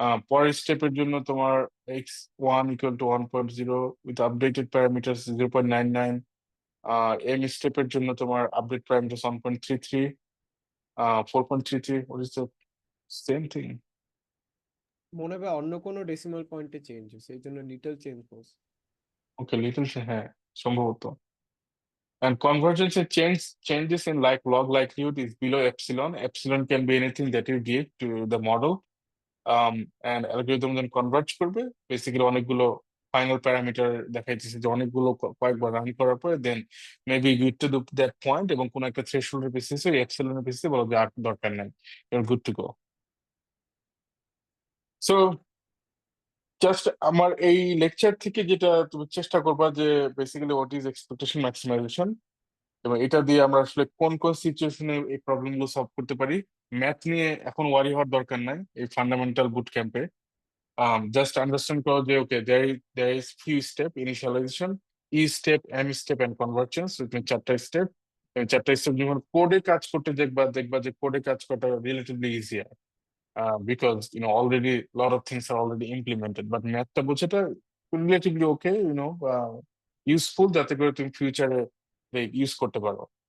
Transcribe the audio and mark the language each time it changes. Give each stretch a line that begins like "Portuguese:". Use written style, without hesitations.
Bangla: পরের স্টেপের জন্য তোমার x1 equal to 1.0 with updated parameter 0.99, M স্টেপের জন্য তোমার update parameter 1.33, 4.33,
English: what is the same thing?
Bangla: মনে হয় অন্য কোনো ডেসিমাল পয়েন্টে চেঞ্জ হয়েছে, এই জন্য লিটল চেঞ্জ হয়েছে। ওকে, লিটল, হ্যাঁ সম্ভবত।
English: And convergence and changes in like log likelihood is below epsilon. Epsilon can be anything that you give to the model.
Bangla: And algorithm then converge করবে বেসিক্যালি অনেকগুলো final parameter দেখাইতেছে, যে অনেকগুলো কয়েকবার run করার পরে দেন maybe good to that point, এবং কোন একটা থ্রেশহোল্ডের বেসিসে এপসিলনের বেসিসে বলো যে আর দরকার নাই,
English: Your good to go.
Bangla: So just আমার এই লেকচার থেকে যেটা তুমি চেষ্টা করবা, যে basically what is expectation maximisation, এবং এটা দিয়ে আমরা আসলে কোন কোন সিচুয়েশনে এই প্রবলেম গুলো সলভ করতে পারি। ম্যাথ নিয়ে এখন ওয়ারি হওয়ার দরকার নাই এই ফান্ডামেন্টাল বুট ক্যাম্পে।
English: Just understand
Bangla: করো যে
English: okay, there is few step: initialization, E step, M step and convergence, which means 4টা step.
Bangla: চারটা স্টেপ যখন কোডে কাজ করতে দেখবা যে কোডে কাজ করাটা relatively easier,
English: because already lot of things are already implemented,
Bangla: but ম্যাথটা বোঝাটা রিলেটিভলি ওকে, ইউজফুল, যাতে করে তুমি ফিউচারে ইউজ করতে পারো।